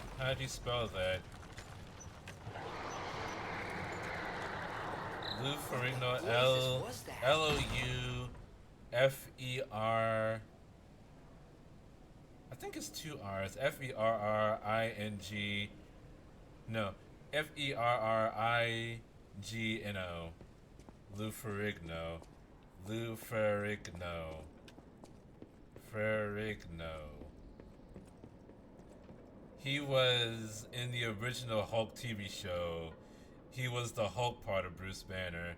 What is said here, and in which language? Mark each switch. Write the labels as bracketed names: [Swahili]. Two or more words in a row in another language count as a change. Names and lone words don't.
[English] How do you spell that? Lou Ferrigno, L-O-U-F-E-R. I think it's 2 R's. F-E-R-R-I-N-G. No, F-E-R-R-I-G-N-O. Lou Ferrigno. Lou Ferrigno. Ferrigno. He was in the original Hulk TV show. He was the Hulk part of Bruce Banner.